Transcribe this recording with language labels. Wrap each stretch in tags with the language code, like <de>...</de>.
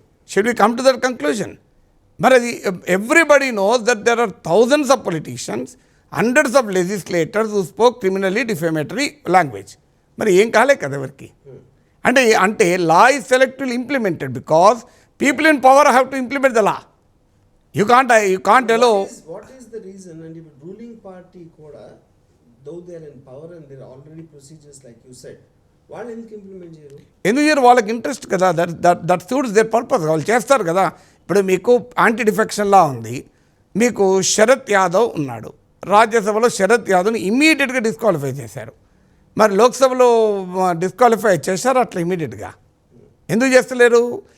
<en>Should we come to that conclusion?</en> <te>మరి అది</te> <en>Everybody knows that there are thousands of politicians, hundreds of legislators who spoke criminally defamatory language.</en> <te>మరి ఏం కాలే కదా ఎవరికి? అంటే</te> <en>Law is selectively implemented because people in power have to implement the law. You can't allow. What is the reason? And if ruling party కూడా, though they are in power and there are already procedures like you said,</en> <te>వాళ్ళు ఎందుకు implement చేయరు? ఎందుకు వాళ్ళకి interest కదా,</te> <en>That suits their purpose.</en> <te>వాళ్ళు చేస్తారు కదా. ఇప్పుడు మీకు యాంటీ డిఫెక్షన్ లా ఉంది. మీకు శరత్ యాదవ్ ఉన్నాడు. రాజ్యసభలో శరత్ యాదవ్ని ఇమ్మీడియట్గా డిస్క్వాలిఫై చేశారు. మరి లోక్సభలో డిస్క్వాలిఫై చేశారు అట్లా ఇమీడియట్గా. ఎందుకు చేస్తలేరు?</te>